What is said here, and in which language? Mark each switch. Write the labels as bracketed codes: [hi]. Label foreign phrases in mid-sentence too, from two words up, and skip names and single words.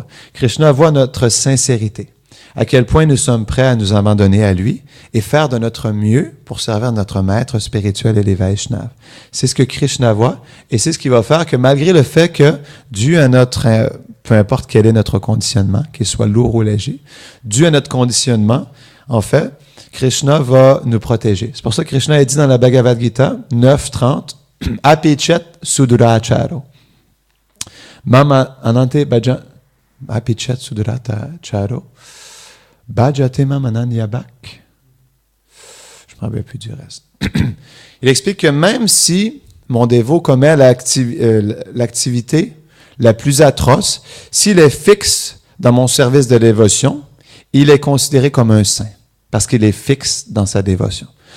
[fr] Krishna voit notre sincérité. À quel point nous sommes prêts à nous abandonner à lui et faire de notre mieux pour servir notre maître spirituel et les Vaishnavas. C'est ce que Krishna voit et c'est ce qui va faire que malgré le fait que, dû à notre, peu importe quel est notre conditionnement, qu'il soit lourd ou léger, dû à notre conditionnement, en fait, Krishna va nous protéger. C'est pour ça que Krishna a dit dans la Bhagavad Gita 9.30, « [sa] अपिचेत् सुदुराचारो » मम अनन्ते भज अपिचेत् सुदुराचारो भजते मामनन्यभाक्. [fr] Je ne me rappelle plus du reste. Il explique que même si mon dévot commet l'activité la plus atroce, s'il est fixe dans mon service de dévotion, il est considéré comme un saint, parce qu'il est fixe dans sa dévotion.